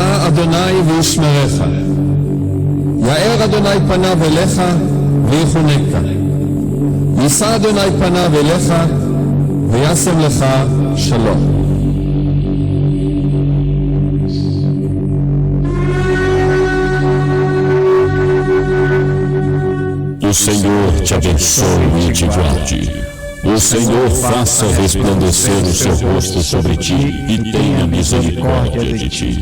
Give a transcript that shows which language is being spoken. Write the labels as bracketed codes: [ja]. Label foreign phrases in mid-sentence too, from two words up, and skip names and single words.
[he] Adonai וישמרך. יאר אדוני פניו אליך ויחונקה. יישא אדוני פניו אליך וישם לך שלום. [pt] O Senhor te abençoe e te guarde. O Senhor faça resplandecer o seu rosto sobre ti e tenha misericórdia de ti.